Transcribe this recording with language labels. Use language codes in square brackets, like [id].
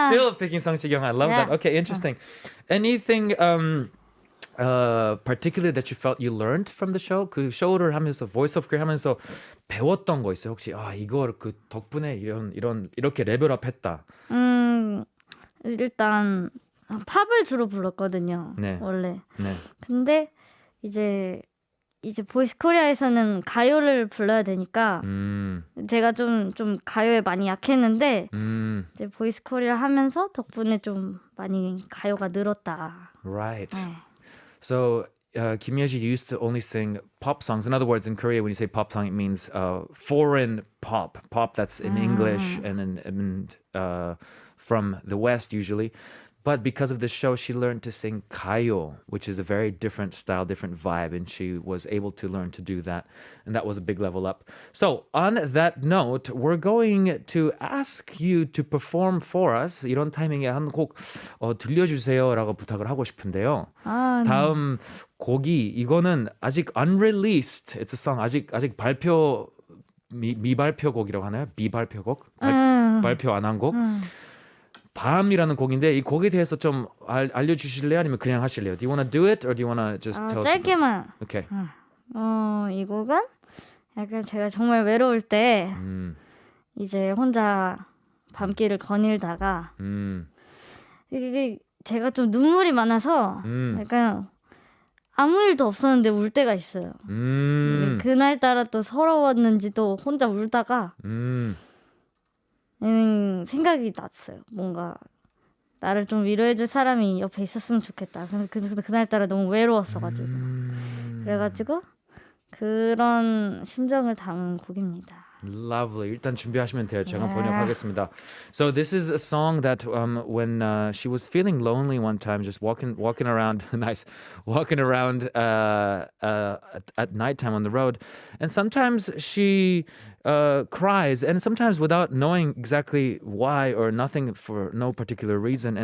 [en] Still picking 성시경. I love that. Okay, interesting. Anything particular that you felt you learned from the show? [ko] 그 쇼를 하면서 Voice of Korea 하면서 배웠던 거 있어요? 혹시 이거 그 덕분에 이렇게 레벨업했다. 일단 팝을 주로 불렀거든요. 네. 원래. 네. 근데 이제 보이스 코리아에서는 가요를 불러야 되니까 제가 좀 가요에 많이 약했는데 이제 보이스 코리아 하면서 덕분에 좀 많이 가요가 늘었다. [en] Right. [ko] 네. [en] So Kim Yeji used to only sing pop songs. In other words, in Korea, when you say pop song, it means foreign pop that's in English and from the West usually. But because of the show, she learned to sing gayo, which is a very different style, different vibe, and she was able to learn to do that. And that was a big level up. So on that note, we're going to ask you to perform for us. [ko] 이런 타이밍에 한 곡 들려주세요라고 부탁을 하고 싶은데요. 아, 네. 다음 곡이 이거는 아직 unreleased. [en] It's a song [ko] 아직 발표 미발표곡이라고 하나요? 비발표곡? 발표 안 한 곡? 밤이라는 곡인데 이 곡에 대해서 좀 알려주실래요? 아니면 그냥 하실래요? [en] Do you want to do it or do you want to just tell us? [ko] 짧게만. [en] Okay. [ko] 이 곡은 약간 제가 정말 외로울 때 이제 혼자 밤길을 거닐다가 이게 제가 좀 눈물이 많아서 약간 아무 일도 없었는데 울 때가 있어요. 그날따라 또 서러웠는지 또 혼자 울다가 생각이 났어요. 뭔가 나를 좀 위로해줄 사람이 옆에 있었으면 좋겠다. 근데 그날따라 너무 외로웠어가지고 그래가지고 그런 심정을 담은 곡입니다. [en] Lovely. [ko] 일단 준비하시면 돼요. 제가 번역하겠습니다. [en] So this is a song that when she was feeling lonely one time, just walking around, walking around at nighttime on the road, and sometimes she cries, and sometimes without knowing exactly why or nothing for no particular reason.